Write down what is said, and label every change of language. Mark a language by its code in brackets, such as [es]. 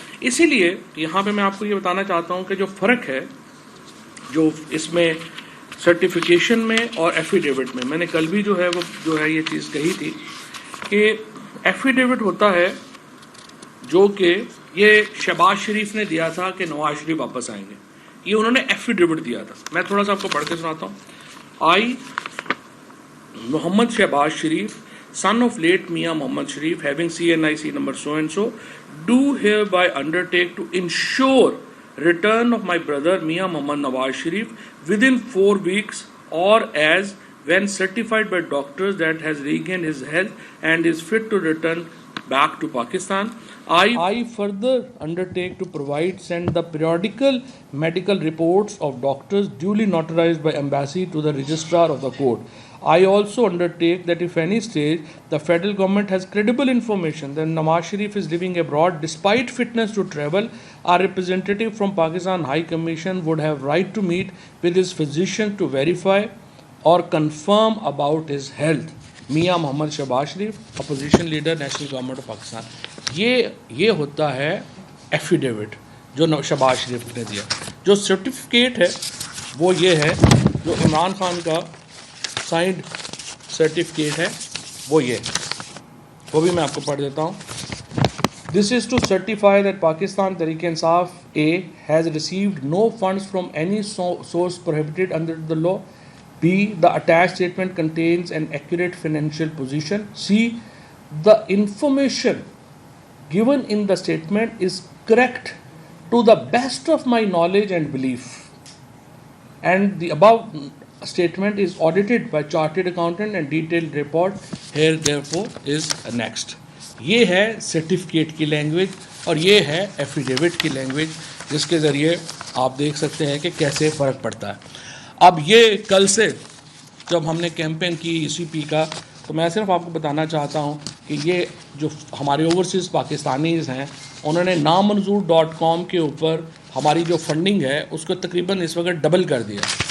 [ur] اسی لیے یہاں پہ میں آپ کو یہ بتانا چاہتا ہوں کہ جو فرق ہے جو اس میں سرٹیفیکیشن میں اور ایفیڈیوٹ میں نے کل بھی جو ہے وہ جو ہے یہ چیز کہی تھی کہ ایفیڈیوٹ ہوتا ہے جو کہ یہ شہباز شریف نے دیا تھا کہ نواز شریف واپس آئیں گے. یہ انہوں نے ایفیڈیوٹ دیا تھا. میں تھوڑا سا آپ کو پڑھ کے سناتا ہوں. [en] I Mohammad Shahbaz Sharif son of late Mia Mohammad Sharif having CNIC number so and so do hereby undertake to ensure return of my brother Mia Mohammad Nawaz Sharif within 4 weeks or as when certified by doctors that has regained his health and is fit to return back to Pakistan. I further undertake to send the periodical medical reports of doctors duly notarized by embassy to the registrar of the court. I also undertake that if any stage the federal government has credible information that Nawaz Sharif is living abroad despite fitness to travel, our representative from Pakistan High Commission would have right to meet with his physician to verify or confirm about his health. [ur] میاں محمد شہباز شریف, opposition leader, national government of Pakistan. یہ ہوتا ہے affidavit جو شہباز شریف نے دیا. جو certificate ہے وہ یہ ہے جو عمران خان کا سائنڈ سرٹیفکیٹ ہے وہ یہ, وہ بھی میں آپ کو پڑھ دیتا ہوں. [en] This is to certify that Pakistan Tehreek-e-Insaf A has received no funds from any source prohibited under the law. B. The attached statement contains an accurate financial position. C. The information given in the statement is correct to the best of my knowledge and belief. And the above statement is audited by chartered accountant and detailed report here therefore is next. [ur] یہ ہے certificate کی language اور یہ ہے affidavit کی language, جس کے ذریعے آپ دیکھ سکتے ہیں کہ کیسے فرق پڑتا ہے. اب یہ کل سے جب ہم نے کیمپین کی ECP کا, تو میں صرف آپ کو بتانا چاہتا ہوں کہ یہ جو ہمارے اوورسیز پاکستانیز ہیں انہوں نے نامنظور.com کے اوپر ہماری جو فنڈنگ ہے اس کو تقریباً اس وقت ڈبل کر دیا.